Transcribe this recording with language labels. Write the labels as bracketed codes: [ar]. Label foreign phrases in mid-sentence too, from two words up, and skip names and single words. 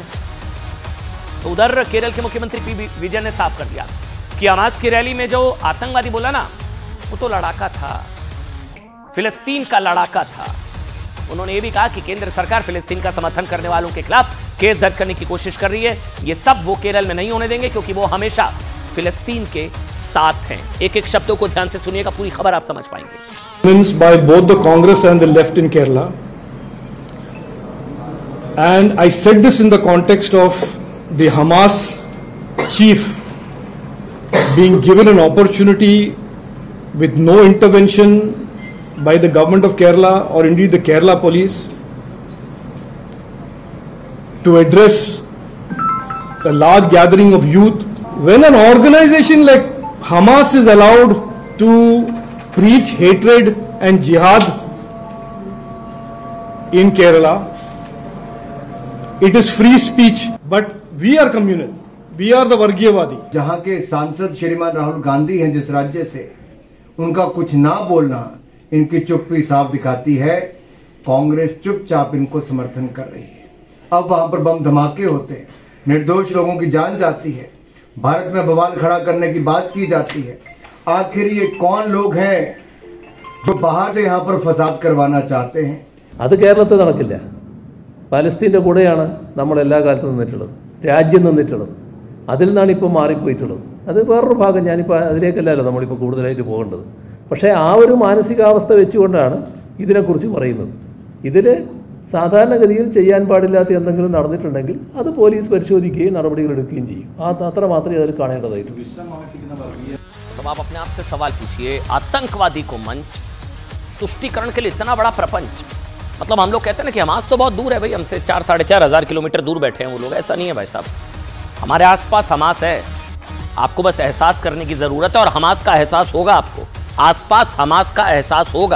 [hi] तो उधर केरल के मुख्यमंत्री पी विजयन ने साफ कर दिया कि हमास की रैली में जो आतंकवादी बोला ना, वो तो लड़ाका था, फिलिस्तीन का लड़ाका था। उन्होंने ये भी कहा कि केंद्र सरकार फिलिस्तीन का समर्थन करने वालों के खिलाफ केस दर्ज करने की कोशिश कर रही है। ये सब वो केरल में नहीं होने देंगे, क्योंकि वो हमेशा फिलिस्तीन के साथ हैं। एक एक शब्दों को ध्यान से सुनिएगा, पूरी खबर आप समझ पाएंगे। [en] By both the Congress and the left in Kerala, and I said this in the context of the Hamas chief being given an opportunity with no intervention by the government of Kerala or indeed the Kerala police to address a large gathering of youth. When an organization like Hamas is allowed to preach hatred and jihad in Kerala, it is free speech, but we are communal, we are the Vargiyavadi. [hi] जहां के सांसद श्रीमान राहुल गांधी हैं जिस राज्य से, उनका कुछ ना बोलना इनकी चुप्पी साफ दिखाती है। कांग्रेस चुपचाप इनको समर्थन कर रही है। अब वहां पर बम धमाके होते हैं, निर्दोष लोगों की जान जाती है, भारत में बवाल खड़ा करने की बात की जाती है। आखिर ये कौन लोग हैं जो बाहर से यहाँ पर फसाद करवाना चाहते हैं? [ml] അത് കേരളത്തിൽ നടക്കില്ല. പാലസ്തീൻ്റെ കൂടെയാണ് നമ്മൾ എല്ലാ കാലത്തും നിന്നിട്ടുള്ളത്, രാജ്യം നിന്നിട്ടുള്ളത്. അതിൽ നിന്നാണ് ഇപ്പോൾ മാറിപ്പോയിട്ടുള്ളത്. അത് വേറൊരു ഭാഗം, ഞാനിപ്പോൾ അതിലേക്കല്ലല്ലോ നമ്മളിപ്പോൾ കൂടുതലായിട്ട് പോകേണ്ടത്. പക്ഷേ ആ ഒരു മാനസികാവസ്ഥ വെച്ചുകൊണ്ടാണ് ഇതിനെക്കുറിച്ച് പറയുന്നത്. ഇതിൽ സാധാരണഗതിയിൽ ചെയ്യാൻ പാടില്ലാത്ത എന്തെങ്കിലും നടന്നിട്ടുണ്ടെങ്കിൽ അത് പോലീസ് പരിശോധിക്കുകയും നടപടികൾ എടുക്കുകയും ചെയ്യും. അത്ര മാത്രമേ അതിൽ കാണേണ്ടതായിട്ടുള്ളൂ. [hi] तो आप अपने आप से सवाल पूछिए, आतंकवादी को मंच, तुष्टीकरण के लिए इतना बड़ा प्रपंच, मतलब हम लोग कहते हैं ना कि हमास तो बहुत दूर है भाई, हमसे 4-4.5 हज़ार किलोमीटर दूर बैठे हैं वो लोग। ऐसा नहीं है भाई साहब, हमारे आसपास हमास है। आपको बस एहसास करने की ज़रूरत है, और हमास का एहसास होगा आपको, आसपास हमास का एहसास होगा।